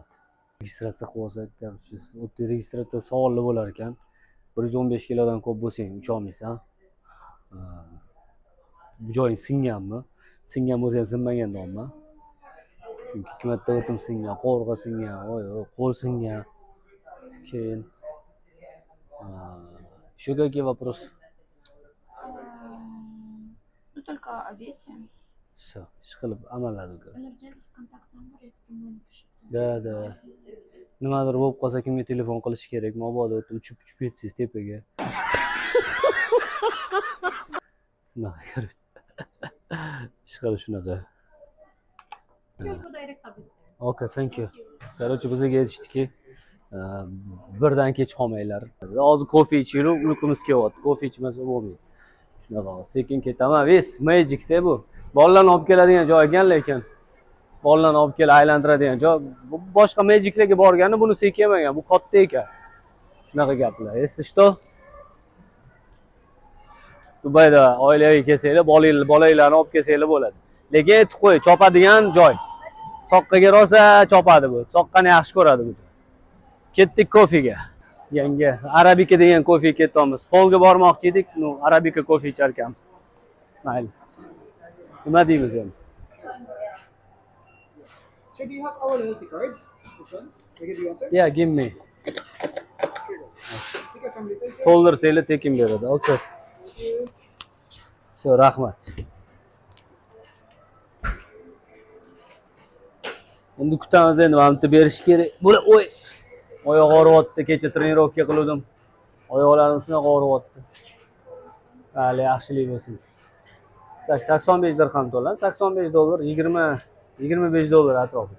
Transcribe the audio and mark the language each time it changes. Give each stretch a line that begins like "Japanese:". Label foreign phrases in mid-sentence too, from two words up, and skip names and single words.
Uzbek: Registratsiya qilib olsak, o'tda registratsiya savolli bo'lar ekan. 115 kilodan ko'p bo'lsang ucha olmaysan. Bu joying singanmi? Singan bo'lsa ham sinmagan deyapman. Chunki 2 marta o'tim singan, qo'rg'a singan, qo'l singan.
Russian: Keyin еще какие вопросы? Ну, только о весе. Все,
Uzbek: ish qilib amalladi uka.
Russian: Emergency контакт номер, если кому напишет. Da.
Uzbek: Nimadir bo'lib qolsa kimga telefon qilish kerak? Mabodo uchib ketsangiz tepaga. Shunaqa. Ish qilib shunaqa.
English: You'll go direct office. Okay, thank you.
Uzbek: Короче, bizga aytishdiki, birdan kech qolmanglar. Hozir kofe ichinglar, uyqimiz kelyapti. Kofe ichmasa bo'lmaydi. Shunaqa, sekin ketaman. Ves Magic'da bu. Bolalarni olib keladigan joy ekan, lekin bolalarni olib kelib aylantiradigan joy. Bu boshqa Magic'larga borgani bunisi kelmagan. Bu katta ekan. Shunaqa gaplar.
Russian: Если что,
Uzbek: Dubayda oilaviy kelsanglar, bolanglarni olib kelsanglar bo'ladi. Lekin aytib qo'y, chopadigan joy. Soqqaga rosa chopadi bu. Soqqani yaxshi ko'radi bu. Ketdik kofega. Yangi Arabika degan kofega ketyapmiz. Polga bormoqchi edik, Arabika kofe ichar ekanmiz. Mayli. Nima deymiz endi?
English: Sir, do you have our loyalty card? This one? We give you one, sir? Yeah, give me. Here you go from this side, sir.
Uzbek: To'ldirsanglar tekin beradi.
English: Okay. Thank you. So,
Uzbek: rahmat. Endi kutamiz, endi mana bitta berish kerak. Bo'la, oy. Oyoq og'riyapti, kecha trenirovka qildim. Oyoqlarim shunaqa og'riyapti. Hali yaxshilik bo'lsin. Tak, 85 dirham to'lan, $85, 25 dollar atrofida.